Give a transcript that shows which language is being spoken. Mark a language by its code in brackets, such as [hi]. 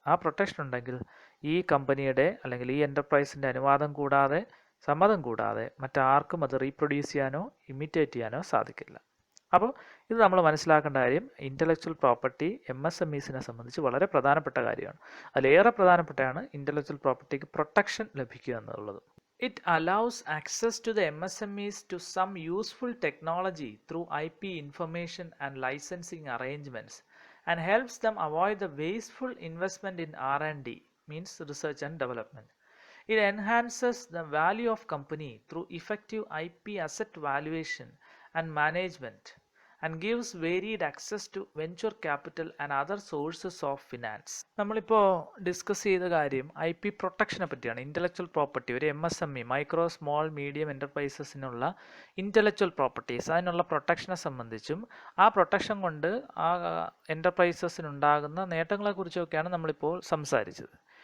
[ml] ആ പ്രൊട്ടക്ഷൻ ഉണ്ടെങ്കിൽ ഈ കമ്പനിയുടെ അല്ലെങ്കിൽ ഈ എൻ്റർപ്രൈസിൻ്റെ അനുവാദം കൂടാതെ, സമ്മതം കൂടാതെ മറ്റാർക്കും അത് റീപ്രൊഡ്യൂസ് ചെയ്യാനോ ഇമിറ്റേറ്റ് ചെയ്യാനോ സാധിക്കില്ല. അപ്പോൾ ഇത് നമ്മൾ മനസ്സിലാക്കേണ്ട കാര്യം ഇൻ്റലക്ച്വൽ പ്രോപ്പർട്ടി MSMEസിനെ സംബന്ധിച്ച് വളരെ പ്രധാനപ്പെട്ട കാര്യമാണ്. അതിലേറെ പ്രധാനപ്പെട്ടതാണ് ഇൻ്റലക്ച്വൽ പ്രോപ്പർട്ടിക്ക് പ്രൊട്ടക്ഷൻ ലഭിക്കുക എന്നുള്ളത്. [en] It allows access to the MSMEs to some useful technology through IP information and licensing arrangements and helps them avoid the wasteful investment in R&D, means research and development. It enhances the value of company through effective IP asset valuation and management and gives varied access to venture capital and other sources of finance. [ml] നമ്മളിപ്പോൾ discuss ചെയ്ത കാര്യം IP പ്രൊട്ടക്ഷനെ പറ്റിയാണ്. Intellectual property, ഒരു MSME micro small medium എൻ്റർപ്രൈസസിനുള്ള intellectual properties, അതിനുള്ള പ്രൊട്ടക്ഷനെ സംബന്ധിച്ചും ആ protection കൊണ്ട് ആ എൻ്റർപ്രൈസസിനുണ്ടാകുന്ന നേട്ടങ്ങളെക്കുറിച്ചൊക്കെയാണ് നമ്മളിപ്പോൾ സംസാരിച്ചത്.